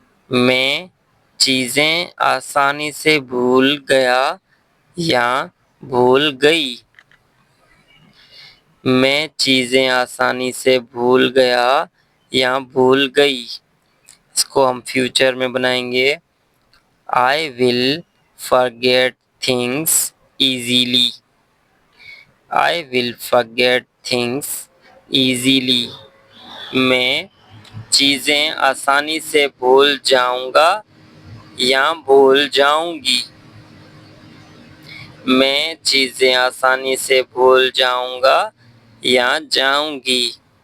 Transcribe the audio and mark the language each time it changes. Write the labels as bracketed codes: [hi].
[hi] मैं चीज़ें आसानी से भूल गया या भूल गई। मैं चीज़ें आसानी से भूल गया या भूल गई। इसको हम फ्यूचर में बनाएंगे। [en] I will forget things easily. I will forget things easily. [hi] मैं चीज़ें आसानी से भूल जाऊंगा या भूल जाऊंगी। मैं चीज़ें आसानी से भूल जाऊंगा या जाऊंगी।